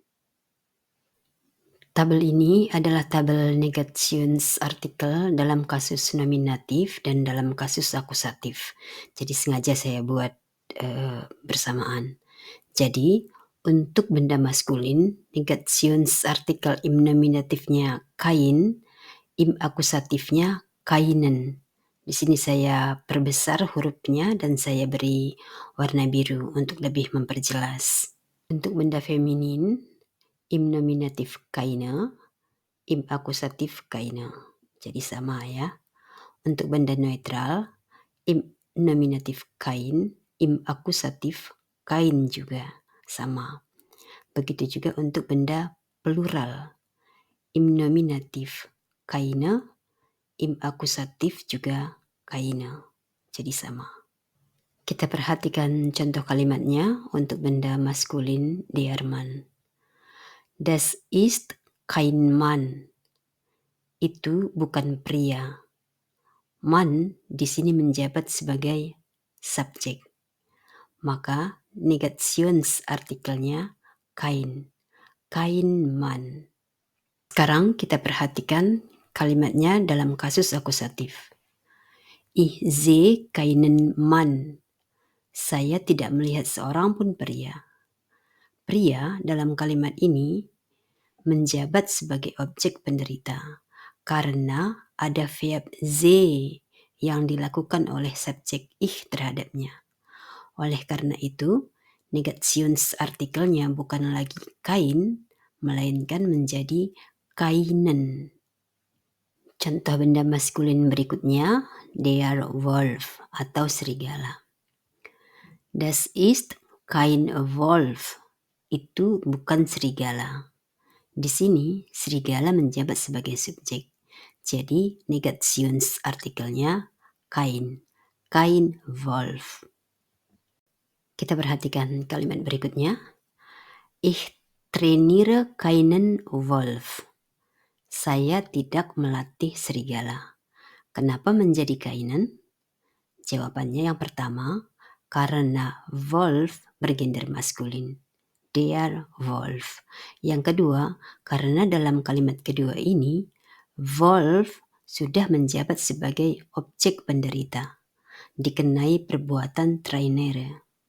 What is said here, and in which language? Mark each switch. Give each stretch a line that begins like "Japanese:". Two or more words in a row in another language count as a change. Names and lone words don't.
Indonesian: Tabel ini adalah tabel Negationsartikel dalam kasus nominatif dan dalam kasus akusatif. Jadi sengaja saya buat bersamaan. Jadi untuk benda maskulin,
German: Negationsartikel im nominatifnya kein, im akusatifnya keinen.
Indonesian: Di sini saya perbesar hurufnya dan saya beri warna biru untuk lebih memperjelas. Untuk benda feminin,
German: im nominatif keine, im akusatif keine.
Indonesian: Jadi sama ya. Untuk benda neutral,
German: im nominatif kein, im akusatif kein
Indonesian: juga sama. Begitu juga untuk benda plural,
German: im nominatif keine, im akusatif juga keine.
Indonesian: Jadi sama. Kita perhatikan contoh kalimatnya untuk benda maskulin
German: der Mann. Das ist kein Mann.
Indonesian: Itu bukan pria. Man di sini menjabat sebagai subjek. Maka negationsartikelnya kein.
German: Kein Mann.
Indonesian: Sekarang kita perhatikan kalimatnya dalam kasus akusatif.
German: Ich sehe keinen Mann.
Indonesian: Saya tidak melihat seorang pun pria. Pria dalam kalimat ini menjabat sebagai objek penderita karena ada verb ze yang dilakukan oleh subjek ich terhadapnya. Oleh karena itu, negationsartikelnya bukan lagi kein, melainkan menjadi keinen. Contoh benda maskulin berikutnya,
German: der Wolf
Indonesian: atau serigala.
German: Das ist kein Wolf.
Indonesian: Itu bukan serigala. Di sini, serigala menjabat sebagai subjek. Jadi, negationsartikelnya kein.
German: Kein Wolf.
Indonesian: Kita perhatikan kalimat berikutnya.
German: Ich trainiere keinen Wolf.
Indonesian: Saya tidak melatih serigala. Kenapa menjadi keinen? Jawabannya yang pertama, karena Wolf bergender maskulin.
German: Der Wolf.
Indonesian: Yang kedua, karena dalam kalimat kedua ini, Wolf sudah menjabat sebagai objek penderita, dikenai perbuatan trainere.